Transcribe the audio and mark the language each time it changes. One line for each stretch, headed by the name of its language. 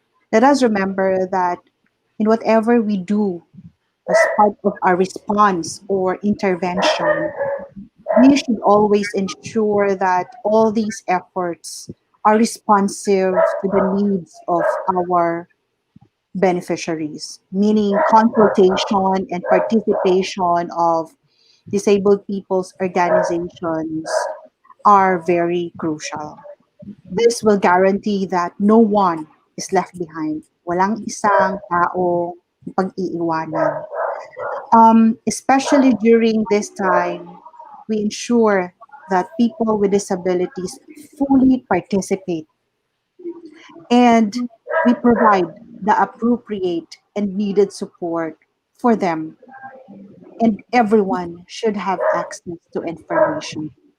English: Let us remember that in whatever we do as part of our response or intervention, we should always ensure that all these efforts are responsive to the needs of our beneficiaries, meaning consultation and participation of disabled people's organizations are very crucial. This will guarantee that no one is left behind.
Filipino: Walang isang tao pag-iiwanan.
English: Especially during this time, we ensure that people with disabilities fully participate and we provide the appropriate and needed support for them. And everyone should have access to information.